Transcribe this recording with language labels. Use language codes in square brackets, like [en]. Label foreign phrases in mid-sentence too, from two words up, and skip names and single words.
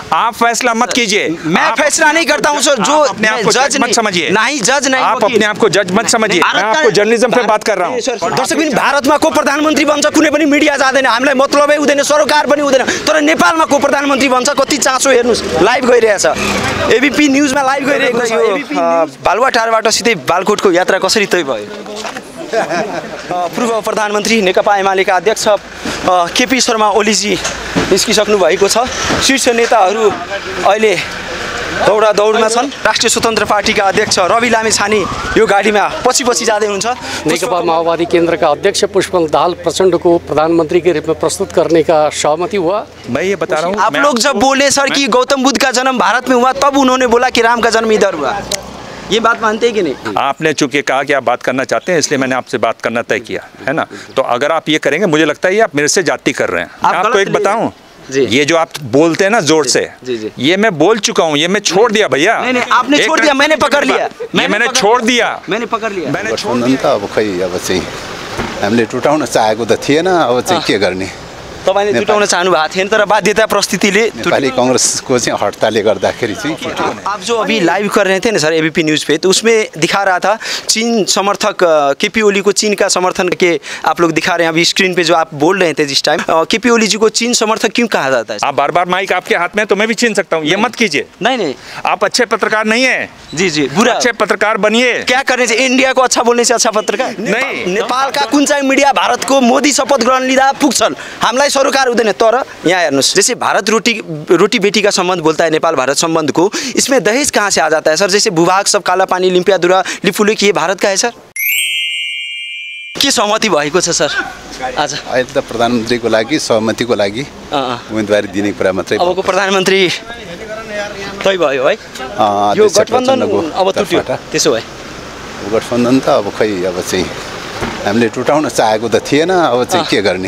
[hi] आप फैसला मत कीजिए। मैं फैसला नहीं करता हूं सर, जो अपने आप को जज मत समझिए। नहीं, जज नहीं, आप अपने आप को जज मत समझिए। मैं आपको जर्नलिज्म पे बात कर रहा हूं। [ne] दर्शकबिन, भारतमा को प्रधानमन्त्री बन्छ कुनै पनि मिडिया जाँदैन, हामीलाई मतलबै हुँदैन, सरोकार पनि हुँदैन, तर नेपालमा को प्रधानमन्त्री बन्छ कति चासो हेर्नुस्। लाइभ गइरहेछ, एबीपी न्यूजमा लाइभ गइरहेको छ। बालुवाटारबाट सिधै बालकोटको यात्रा कसरी तय भयो? पूर्व प्रधानमन्त्री नेकपा एमालेका अध्यक्ष केपी शर्मा ओलीजी निस्किसक्नु भएको छ। शीर्ष नेताहरू अहिले दौडमा छन्। राष्ट्रिय स्वतन्त्र पार्टीका अध्यक्ष रवि लामिछाने यो गाडीमा पछि जाँदै हुनुहुन्छ। [hi] नेकपा माओवादी केंद्र का अध्यक्ष पुष्पकमल दाहाल प्रचंड को प्रधानमंत्री के रूप में प्रस्तुत करने का सहमति हुआ। मैं ये बता रहा हूँ, आप लोग जब बोले सर कि गौतम बुद्ध का जन्म भारत में हुआ, तब उन्होंने बोला कि राम का जन्म इधर हुआ। ये बात मानते हैं कि नहीं? आपने चूंकि कहा कि आप बात करना चाहते हैं, इसलिए मैंने आपसे बात करना तय किया है ना। तो अगर आप ये करेंगे, मुझे लगता है ये आप मेरे से जाति कर रहे हैं। आपको एक बताऊं, ये जो आप बोलते हैं ना जोर से, ये मैं बोल चुका हूँ, ये मैं छोड़ दिया भैया। नहीं, आपने छोड़ दिया, मैंने पकड़ लिया। मैंने छोड़ दिया, मैंने पकड़ लिया। [ne] अब खै अब चाहिँ हामीले टुटाउन चाहेको त थिएन, अब चाहिँ के गर्ने। तपाईले जुटाउन चाहनु भएको थिएन, तर बाध्यता परिस्थितिले नेपाली कांग्रेसको चाहिँ हडतालले गर्दाखेरि चाहिँ टुट्यो। [hi] आप जो अभी लाइव कर रहे थे ना सर एबीपी न्यूज़ पे, तो उसमें दिखा रहा था चीन समर्थक केपी ओली को चीन का समर्थन के आप लोग दिखा रहे हैं अभी स्क्रीन पे जो आप बोल रहे थे जिस टाइम। केपी ओली जी को चीन समर्थक क्यों कहा जाता है? आप बार-बार माइक आपके हाथ में, तो मैं भी छीन सकता हूँ, ये मत कीजिए। नहीं, आप अच्छे पत्रकार नहीं है। जी, बुरा अच्छे पत्रकार बनिए। क्या करने से इंडिया को अच्छा बोलने से अच्छा पत्रकार नहीं? [ne] नेपाल का कुन चाहिँ मीडिया भारत को मोदी शपथ ग्रहण लिँदा पुग्छन्, हामीलाई सरोकार हुँदैन। तर यहाँ हेर्नुस्, [hi] जैसे भारत रोटी बेटी का संबंध बोलता है नेपाल भारत संबंध को, इसमें दहेज कहाँ से आ जाता है सर? जैसे भूभाग सब काला पानी लिम्पियादुरा लिपुलेक ये भारत का है सर? [ne] के सहमति भएको छ सर आज? अहिले त प्रधानमन्त्रीको लागि सहमतिको लागि उम्मेदवारी दिने कुरा मात्रै। अबको प्रधानमन्त्री तय भयो है, यो गठबन्धन अब टुट्यो। त्यसो भए गठबन्धन त अब खै अब चाहिँ हामीले टुटाउन चाहेको त थिएन, अब चाहिँ के गर्ने।